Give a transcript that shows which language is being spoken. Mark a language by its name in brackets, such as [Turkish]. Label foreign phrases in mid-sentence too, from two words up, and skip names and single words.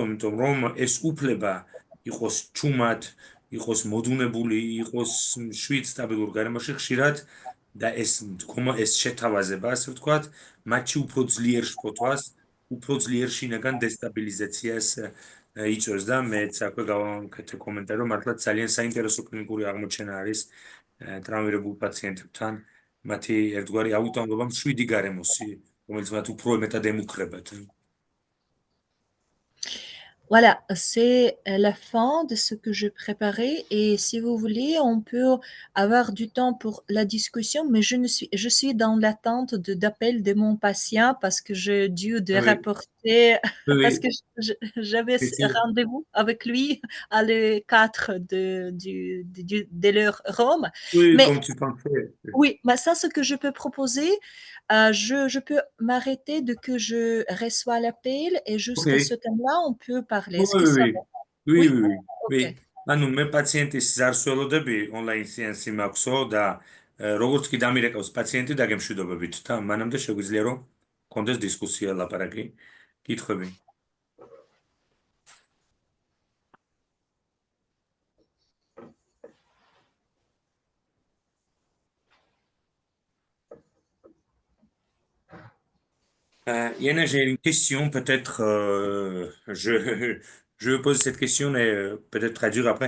[Georgian] იმიტომ რომ ეს უფლება იყოს ჩუმად, იყოს მოდუნებული, იყოს შვიდ სტაბილურ გარემოში ხშირად და ეს შეთავაზება, ასე ვთქვათ, მათში უფრო ძლიერ შფოთვას, უფრო ძლიერ შინაგან დესტაბილიზაციას იწვევს და მეც აქვე გავაკეთე კომენტარი, რომ მართლაც ძალიან საინტერესო კლინიკური აღმოჩენა არის ტრამვირებულ პაციენტებთან მათი ერთგვარი აუტანლობა მშვიდი გარემოსი, რომელიც მათ უფრო მეტად ემუქრებათ. [French] Voilà, c'est la fin de ce que je préparais et si vous voulez, on peut avoir du temps pour la discussion, mais je suis dans l'attente d'appel de mon patient parce que j'ai dû de Oui, rapporter, oui, parce que oui, j'avais effectivement. rendez-vous avec lui à le 4 de l'heure Rome. Oui, Mais comme tu pensais. oui, bah ça, ce que je peux proposer, je peux m'arrêter de que je reçois l'appel et Ok. jusqu'à ce temps-là, on peut parler. Oui, Est-ce que ça va? oui, oui, oui, Oui? oui, oui. OK. [Georgian] ანუ მე პაციენტის ზარსველოდები ონლაინ სეანსი მაქვსო და როგორც კი დამირეკავს პაციენტი დაგემშვიდობებით და მანამდე შეგვიძლია რომ კონდეს დისკუსია ლაპარაკი, კითხვები. [French] Yana, j'ai une question, peut-être je pose cette question et peut-être traduire après.